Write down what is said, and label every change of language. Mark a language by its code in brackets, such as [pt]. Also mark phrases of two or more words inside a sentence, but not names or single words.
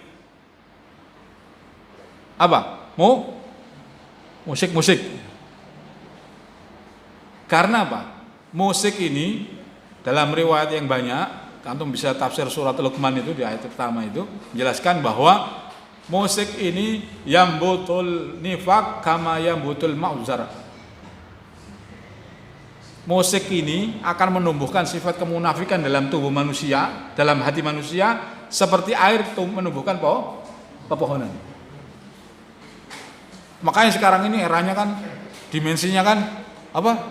[id] Apa? Musik. Karena apa? Musik ini dalam riwayat yang banyak, antum bisa tafsir surat Luqman itu di ayat pertama itu menjelaskan bahwa musik ini [ar] ينبت النفاق كما ينبت الماء الزرع. [id] Musik ini akan menumbuhkan sifat kemunafikan dalam tubuh manusia, dalam hati manusia, seperti air menumbuhkan pepohonan. Makanya sekarang ini eranya kan, dimensinya kan apa?